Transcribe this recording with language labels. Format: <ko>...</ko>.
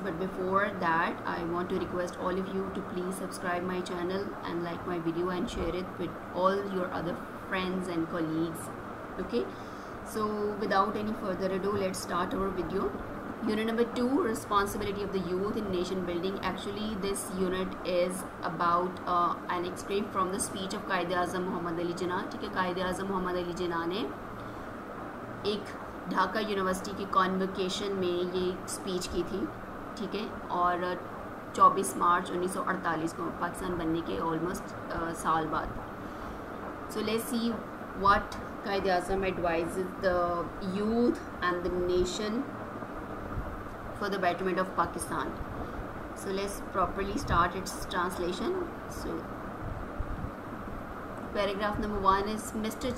<en>But before that, I want to request all of you to please subscribe my channel and like my video and share it with all your other friends and colleagues. Okay, so without any further ado, let's start our video. Unit number 2, responsibility of the youth in nation building. Actually this unit is about an extract from the speech of Quaid-e-Azam Muhammad Ali Jinnah.</en> <hi>ठीक है, Quaid-e-Azam Muhammad Ali Jinnah ने एक Dhaka university की convocation में ये speech की थी. ठीक है, और 24 मार्च 1948 को, पाकिस्तान बनने के ऑलमोस्ट साल बाद.</hi> <en>So let's see what Quaid-e-Azam advises the youth and the nation for the betterment of Pakistan. So let's properly start its translation. So paragraph number 1 is, Mr.</en>